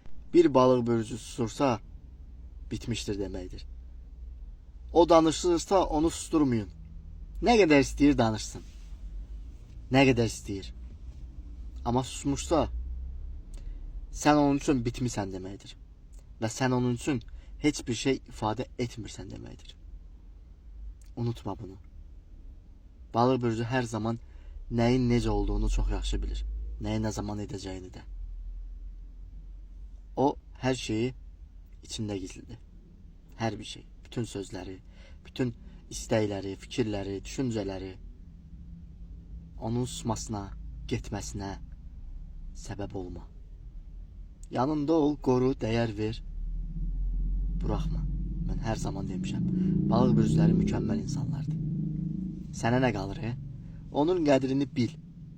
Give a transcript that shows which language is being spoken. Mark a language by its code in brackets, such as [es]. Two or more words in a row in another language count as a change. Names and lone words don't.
[az] Bir balıq bölücü susursa bitmiştir deməkdir. O danışırsa onu susturmayın. [tr] Ne kadar [az] istəyir danışsın. [tr] Ne kadar [az] istəyir. [tr] Ama susmuşsa sen onun için bitmişsən deməkdir. Ve sen onun için hiçbir şey ifade etmirsən deməkdir. Unutma bunu. Balıq bölücü her zaman neyin necə olduğunu çok [az] yaxşı bilir. [tr] Neyi ne zaman edeceğini de. O her şeyi içinde gizlidir. Her bir şey. Bütün sözleri, [az] bütün istəkləri, fikirləri, düşüncələri onun susmasına, getməsinə səbəb olma. Yanında ol, qoru, dəyər ver. Buraxma. Mən hər zaman demişəm. Balıq bölücüləri mükəmməl insanlardır. Sənə nə qalır, Onun qədrini bil.